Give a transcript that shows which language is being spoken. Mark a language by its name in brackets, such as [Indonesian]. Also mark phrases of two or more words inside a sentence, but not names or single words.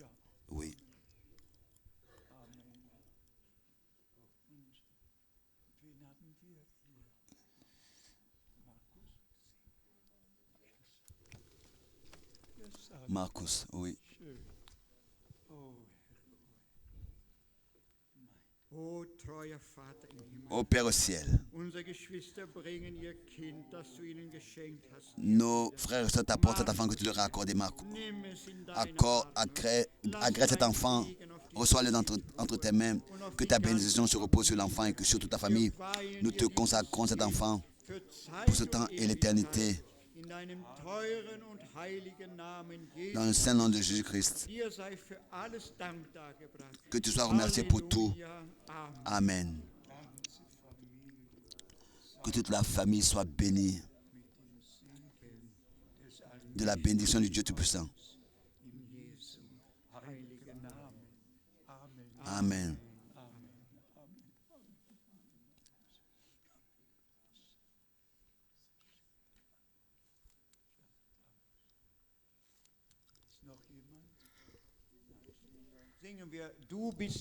[French] Oui. Marcus, oui. [German] O treuer Vater im Himmel, [French] Ô Père au ciel, [German] unsere Geschwister bringen ihr Kind, das du ihnen geschenkt hast. [French] nos frères et sœurs t'apportent cet enfant que tu leur as accordé, Marcus. [German] Nimm es in deine [French] Agrée cet enfant, reçois-le entre tes mains, que ta bénédiction se repose sur l'enfant et que sur toute ta famille. Nous te consacrons cet enfant [German] für [French] pour ce [German] Zeit [French] temps [German] und [French] et l'éternité, [German] in deinem teuren und heiligen Namen [French] dans le Jesus. saint nom de Jésus-Christ. [German] Dir sei für alles Dank dargebracht. [French] Que tu sois remercié pour tout. [German] Halleluja. Amen. [French] Amen. Que toute la famille soit bénie de la bénédiction du Dieu Tout-Puissant. [German] Heiligen Namen. Amen. Singen wir, du bist